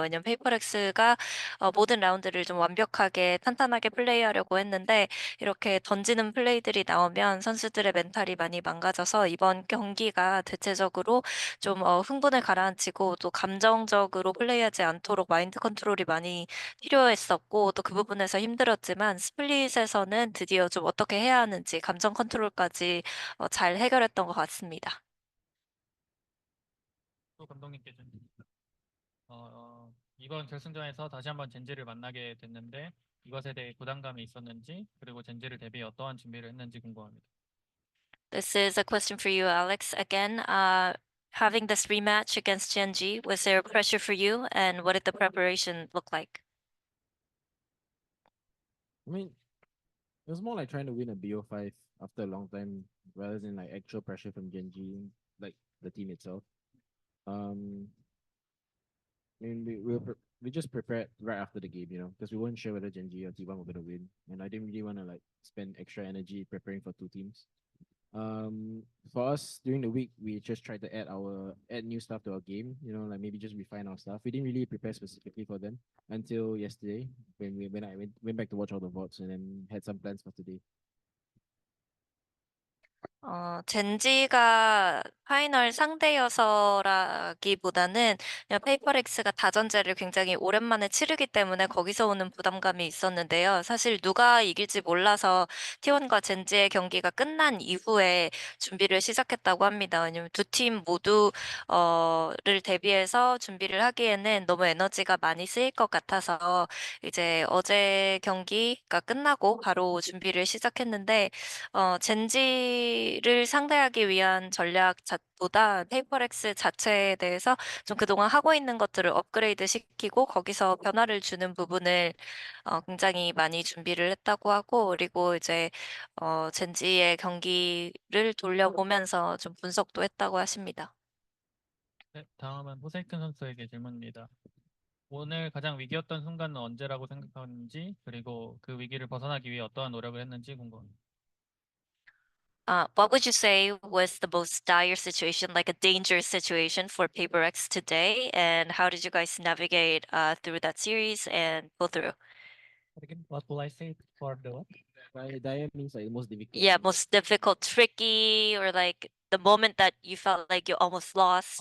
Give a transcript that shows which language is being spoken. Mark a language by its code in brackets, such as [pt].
[ko] 왜냐면 페이퍼렉스가 모든 라운드를 좀 완벽하게 탄탄하게 플레이하려고 했는데 이렇게 던지는 플레이들이 나오면 선수들의 멘탈이 많이 망가져서 이번 경기가 대체적으로 좀 흥분을 가라앉히고 또 감정적으로 플레이하지 않도록 마인드 컨트롤이 많이 필요했었고 또 그 부분에서 힘들었지만 스플릿에서는 드디어 좀 어떻게 해야 하는지 감정 컨트롤까지 잘 해결했던 것 같습니다. 또 감독님께 좀 이번 결승전에서 다시 한번 젠지를 만나게 됐는데 이것에 대해 부담감이 있었는지 그리고 젠지를 대비해 어떠한 준비를 했는지 궁금합니다. [en] This is a question for you, Alex. Again, having this rematch against Gen.G, was there pressure for you, and what did the preparation look like? I mean, it was more like trying to win a BO5 after a long time rather than like actual pressure from Gen.G, like the team itself. I mean, we just prepared right after the game, you know, because we weren't sure whether Gen.G or T1 were gonna win, and I didn't really want to like spend extra energy preparing for 2 teams. For us during the week, we just tried to add new stuff to our game, you know, like maybe just refine our stuff. We didn't really prepare specifically for them until yesterday when I went back to watch all the VODs and then had some plans for today. [ko] 젠지가 파이널 상대여서라기보다는 그냥 페이퍼렉스가 다전제를 굉장히 오랜만에 치르기 때문에 거기서 오는 부담감이 있었는데요. 사실 누가 이길지 몰라서 T1과 젠지의 경기가 끝난 이후에 준비를 시작했다고 합니다. 왜냐면 두 팀 모두 를 대비해서 준비를 하기에는 너무 에너지가 많이 쓰일 것 같아서 이제 어제 경기가 끝나고 바로 준비를 시작했는데 젠지를 상대하기 위한 전략보다 페이퍼렉스 자체에 대해서 좀 그동안 하고 있는 것들을 업그레이드 시키고 거기서 변화를 주는 부분을 굉장히 많이 준비를 했다고 하고 그리고 이제 젠지의 경기를 돌려보면서 좀 분석도 했다고 하십니다. 네, 다음은 호세이큰 선수에게 질문입니다. 오늘 가장 위기였던 순간은 언제라고 생각하는지, 그리고 그 위기를 벗어나기 위해 어떠한 노력을 했는지 궁금합니다. [en] What would you say was the most dire situation, like a dangerous situation for PaperX today? And how did you guys navigate through that series and go through? But again, what will I say for the what? Dire means like the most difficult. Yeah, most difficult, tricky, or like the moment that you felt like you almost lost.